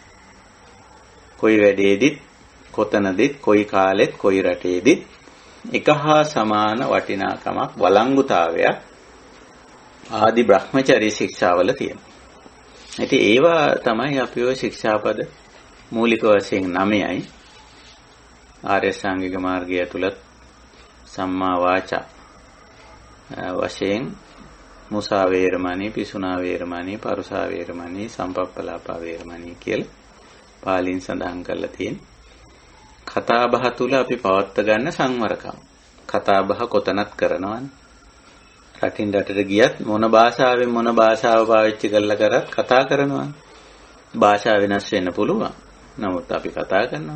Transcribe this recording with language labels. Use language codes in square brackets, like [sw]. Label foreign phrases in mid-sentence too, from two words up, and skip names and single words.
[si] කොයි වැඩේදිත් කොතනදිත් කොයි කාලෙත් කොයි රටේදිත් එක හා සමාන වටිනාකමක් වළංගුතාවයක් ආදි බ්‍රහ්මචර්ය ශික්ෂාවල තියෙනවා. ඉතින් ඒවා තමයි අපි ඔය ශික්ෂාපද මූලික වශයෙන් 9යි. ආර්ය ශ්‍රාංගික මාර්ගය ඇතුළත් [pi] සම්මා වාචා [si] වශයෙන් [pi] මුසා වේරමණී, පිසුනා වේරමණී, පරුසා වේරමණී, සම්පප්පලාපා වේරමණී [si] කියලා පාලින් සඳහන් කරලා තියෙනවා. කතා බහ තුල අපි පවත්ත ගන්න සංවරකම්. කතා බහ කොතනත් කරනවානේ. රටින් රටට ගියත් මොන භාෂාවෙන් මොන භාෂාව පාවිච්චි කරලා කරත් කතා කරනවා. භාෂාව වෙනස් වෙන්න පුළුවන්. නමුත් අපි කතා කරනවා.